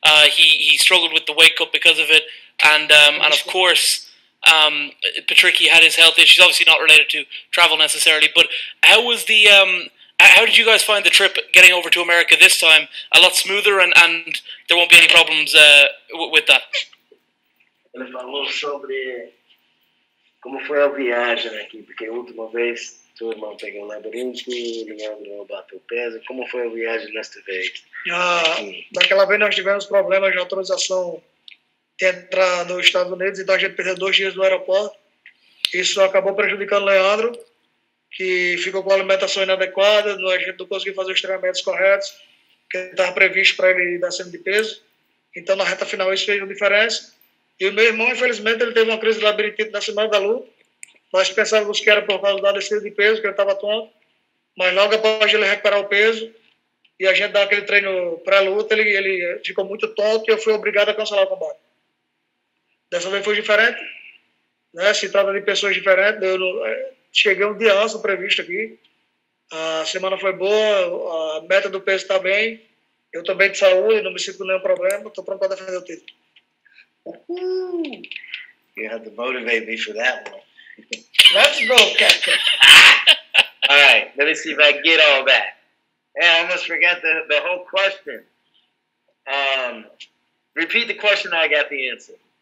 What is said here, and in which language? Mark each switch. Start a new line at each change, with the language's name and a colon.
English: He struggled with the weight cut because of it, and of course, Patricio had his health issues. Obviously, not related to travel necessarily. But how was the? How did you guys find the trip getting over to America this time? A lot smoother, and there won't be any problems with that.
Portuguese: Ele falou sobre como foi a viagem aqui, porque a última vez seu irmão pegou o labirinto, Leandro bateu peso. Como foi a viagem nesta vez? Daquela vez nós tivemos problemas de autorização de entrar nos Estados Unidos, então a gente perdeu 2 dias no aeroporto. Isso acabou prejudicando o Leandro, que ficou com a alimentação inadequada, a gente não conseguiu fazer os treinamentos corretos, que estava previsto para ele ir descendo de peso. Então, na reta final, isso fez uma diferença. E o meu irmão, infelizmente, ele teve uma crise de labirintite na semana da luta. Nós pensávamos que era por causa da descida de peso, que ele estava tonto. Mas logo após ele recuperar o peso, e a gente dar aquele treino pré-luta, ele ficou muito tonto e eu fui obrigado a cancelar o combate. Dessa vez foi diferente, né? Se trata de pessoas diferentes. Cheguei um dia antes do previsto aqui. A semana foi boa, a meta do peso está bem. Eu estou bem de saúde, não me sinto com nenhum problema. Estou pronto para defender o título.
English: You have to motivate me for that one. Let's go, Captain. All right, let me see if I can get all that. Yeah, I almost forgot the whole question. Repeat the question, I got the answer.